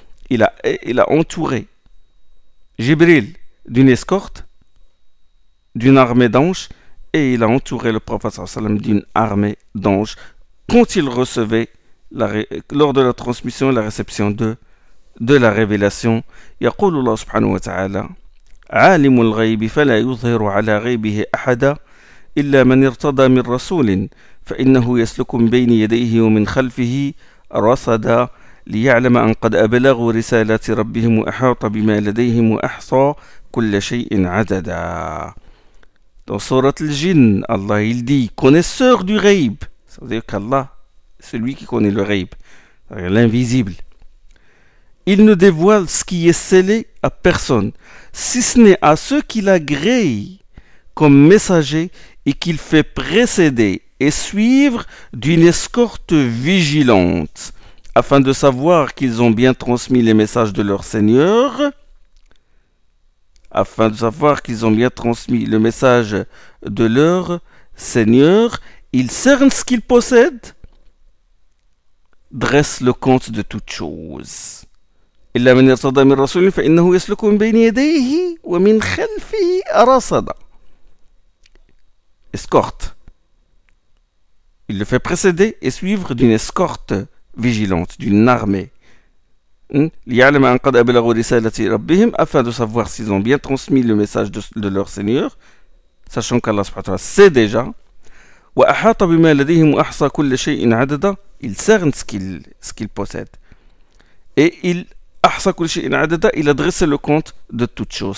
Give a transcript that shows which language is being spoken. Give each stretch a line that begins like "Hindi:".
French: Il a entouré Jibril d'une escorte, d'une armée d'anges, et il a entouré le prophète sallallahu alayhi wa sallam d'une armée d'anges quand il recevait lors de la transmission et la réception de la révélation.
Arabic: يقول الله سبحانه وتعالى عالم الغيب فلا يظهر على غيبه أحدا إلا من ارتضى من رسول فإنه يسلك من بين يديه ومن خلفه رصدا ليعلم أن قد أبلغوا رسالات ربهم وأحاط بما لديهم وأحصى كل شيء عددا.
French: Dans Surat al-Jinn, Allah il dit connaisseur du ghaib, ça veut dire qu'Allah celui qui connaît le ghaib, l'invisible. Il ne dévoile ce qui est scellé à personne, si ce n'est à ceux qu'il agrée comme messagers et qu'il fait précéder et suivre d'une escorte vigilante, afin de savoir qu'ils ont bien transmis les messages de leur Seigneur, afin de savoir qu'ils ont bien transmis le message de leur Seigneur, ils cernent ce qu'ils possèdent, dresse le compte de toutes choses.
Arabic: إلا من ارتضى من رسول فإنه يسلك من بين يديه ومن خلفه رصدا.
French: Escorte. Il le fait précéder et suivre d'une escorte vigilante, d'une armée.
Arabic: ليعلم أن قد أبلغوا رسالة ربهم,
French: afin de savoir s'ils ont bien transmis le message de leur Seigneur, sachant qu'Allah subhanahu wa ta'ala sait déjà.
Arabic: وأحاط بما لديهم وأحصى كل شيء عددا.
French: Il cerne ce qu'il possède. Et il a dressé le compte de toutes choses.